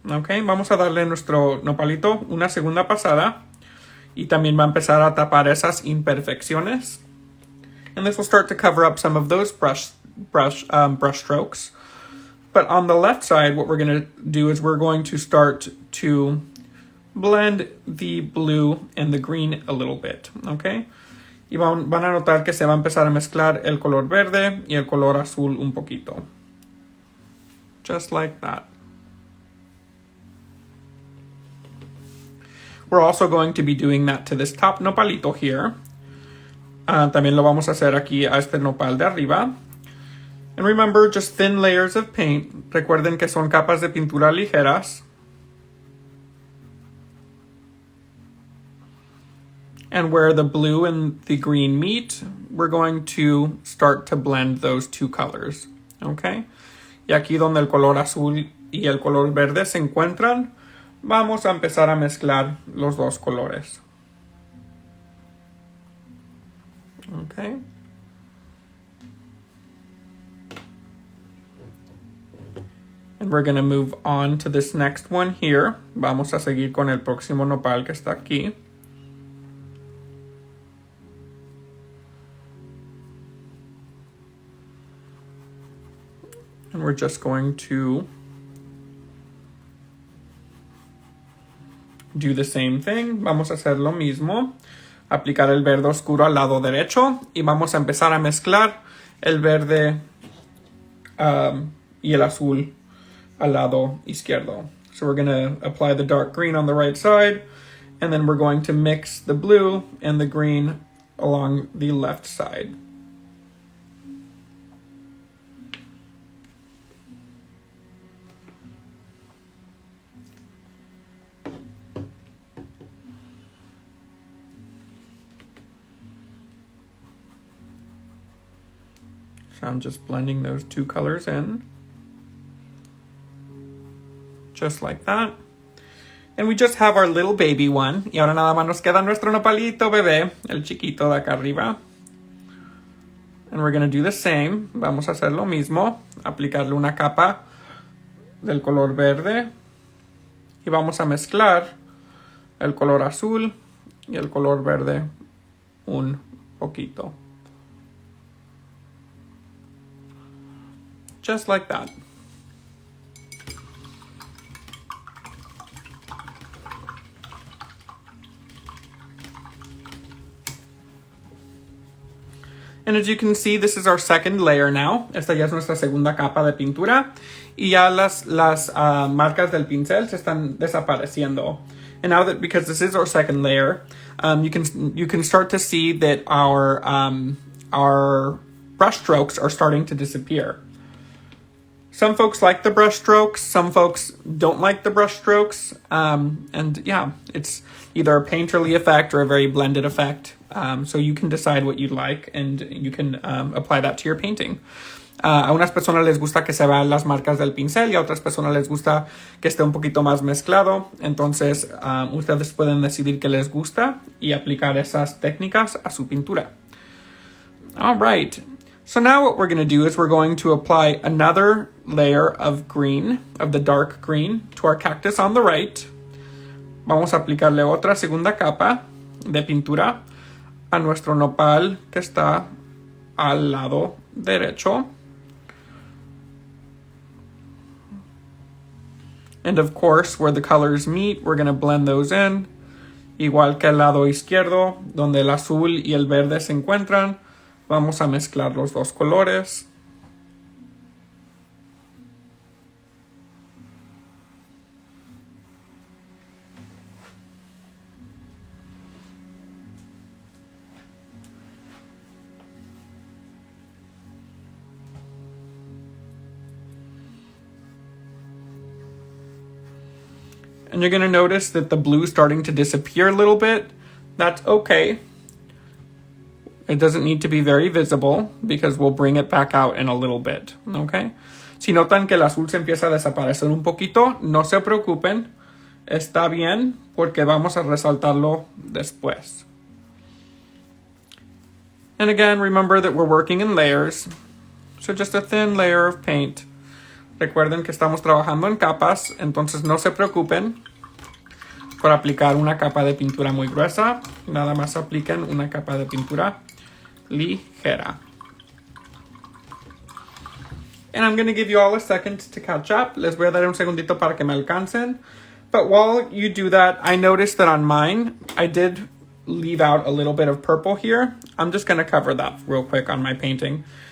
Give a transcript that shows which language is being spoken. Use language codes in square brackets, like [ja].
[es] Okay? Vamos a darle a nuestro nopalito una segunda pasada. Y también va a empezar a tapar esas imperfecciones. [en] And this will start to cover up some of those brush strokes. But on the left side, what we're going to do is we're going to start to blend the blue and the green a little bit, okay? [es] Y van a notar que se va a empezar a mezclar el color verde y el color azul un poquito. [en] Just like that. We're also going to be doing that to this top nopalito here. [es] También lo vamos a hacer aquí a este nopal de arriba. [en] And remember, just thin layers of paint. [es] Recuerden que son capas de pintura ligeras. [en] And where the blue and the green meet, we're going to start to blend those two colors. Okay? [es] Y aquí donde el color azul y el color verde se encuentran, vamos a empezar a mezclar los dos colores. [en] Okay? And we're going to move on to this next one here. [es] Vamos a seguir con el próximo nopal que está aquí. [en] And we're just going to do the same thing. [es] Vamos a hacer lo mismo. Aplicar el verde oscuro al lado derecho. Y vamos a empezar a mezclar el verde y el azul al lado izquierdo. [en] So we're going to apply the dark green on the right side. And then we're going to mix the blue and the green along the left side. So I'm just blending those two colors in. Just like that. And we just have our little baby one. [es] Y ahora nada más nos queda nuestro nopalito bebé, el chiquito de acá arriba. [en] And we're going to do the same. [es] Vamos a hacer lo mismo. Aplicarle una capa del color verde. Y vamos a mezclar el color azul y el color verde un poquito. [en] Just like that. And as you can see, this is our second layer now. [es] Esta ya es nuestra segunda capa de pintura. Y ya las marcas del pincel se están desapareciendo. [en] And now that, because this is our second layer, you can start to see that our brush strokes are starting to disappear. Some folks like the brush strokes, some folks don't like the brush strokes. And yeah, it's either a painterly effect or a very blended effect. So you can decide what you like and you can apply that to your painting. [es] A unas personas les gusta que se vean las marcas del pincel y a otras personas les gusta que esté un poquito más mezclado. Entonces, ustedes pueden decidir qué les gusta y aplicar esas técnicas a su pintura. [en] All right. So now what we're going to do is we're going to apply another layer of green, of the dark green, to our cactus on the right. [es] Vamos a aplicarle otra segunda capa de pintura a nuestro nopal que está al lado derecho. [en] And of course, where the colors meet, we're going to blend those in. [es] Igual que el lado izquierdo, donde el azul y el verde se encuentran, vamos a mezclar los dos colores. [en] And you're going to notice that the blue is starting to disappear a little bit. That's okay. It doesn't need to be very visible because we'll bring it back out in a little bit. Okay? [es] Si notan que el azul se empieza a desaparecer un poquito, no se preocupen. Está bien porque vamos a resaltarlo después. [en] And again, remember that we're working in layers. So just a thin layer of paint. [es] Recuerden que estamos trabajando en capas, entonces no se preocupen por aplicar una capa de pintura muy gruesa. Nada más apliquen una capa de pintura ligera. [en] And I'm going to give you all a second to catch up. [es] Les voy a dar un segundito para que me alcancen. [en] But while you do that, I noticed that on mine, I did leave out a little bit of purple here. I'm just going to cover that real quick on my painting.